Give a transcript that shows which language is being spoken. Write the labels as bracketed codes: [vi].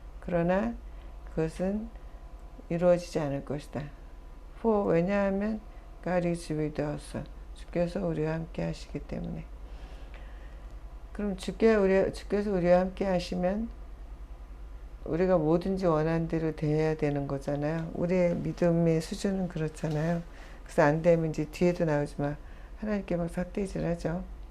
[ko] 그러나 그것은 이루어지지 않을 것이다. [en] For [ko] 왜냐하면 [en] God is with us. [ko] 주께서 우리와 함께 하시기 때문에. 그럼 주께서 우리와 함께 하시면 우리가 뭐든지 원하는 대로 돼야 되는 거잖아요. 우리의 믿음의 수준은 그렇잖아요. 그래서 안 되면 이제 뒤에도 나오지만 하나님께 막 삿대질 하죠.